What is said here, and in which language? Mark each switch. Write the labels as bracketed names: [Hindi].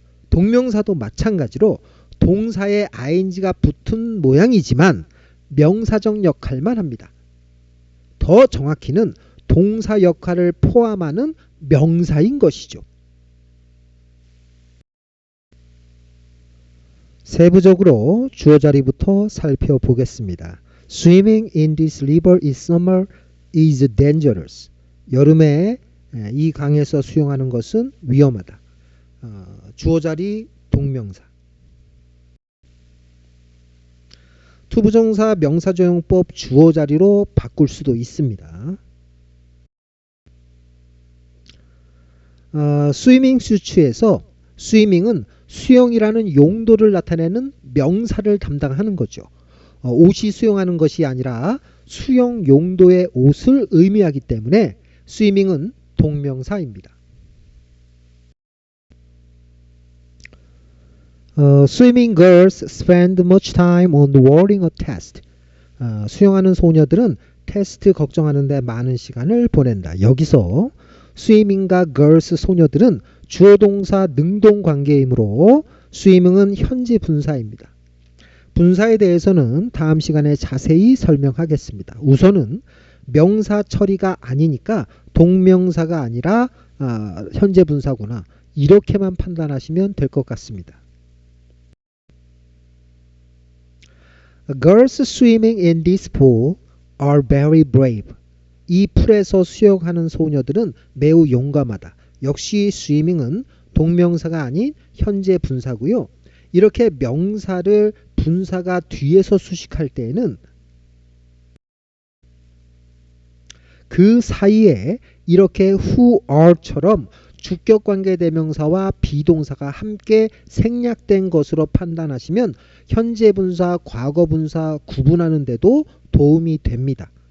[Korean] 동명사도 마찬가지로 동사에 ing가 붙은 모양이지만 명사적 역할만 합니다. 더 정확히는 동사 역할을 포함하는 명사인 것이죠. 세부적으로 주어 자리부터 살펴보겠습니다. [English] Swimming in this river in summer is dangerous. [Korean] 여름에 이 강에서 수영하는 것은 위험하다. 주어 자리 동명사. 투부정사 명사조용법 주어 자리로 바꿀 수도 있습니다. 스위밍 수츠에서 스위밍은 수영이라는 용도를 나타내는 명사를 담당하는 거죠. 옷이 수영하는 것이 아니라 수영 용도의 옷을 의미하기 때문에 스위밍은 동명사입니다. [English] Swimming girls spend much time on worrying a test. [Korean] 수영하는 소녀들은 테스트 걱정하는 데 많은 시간을 보낸다. 여기서 swimming과 girls 소녀들은 주어 동사 능동 관계이므로 swimming은 현재 분사입니다. 분사에 대해서는 다음 시간에 자세히 설명하겠습니다. 우선은 명사 처리가 아니니까 동명사가 아니라 현재 분사구나 이렇게만 판단하시면 될 것 같습니다. [English] Girls swimming in this pool are very brave. [Korean] 이 풀에서 수영하는 소녀들은 매우 용감하다. 역시 swimming은 동명사가 아닌 현재 분사고요. 이렇게 명사를 분사가 뒤에서 수식할 때에는 그 사이에 이렇게 who are처럼 주격관계 대명사와 비동사가 함께 생략된 것으로 판단하시면 현재 분사, 과거 분사 구분하는 데도 도움이 됩니다.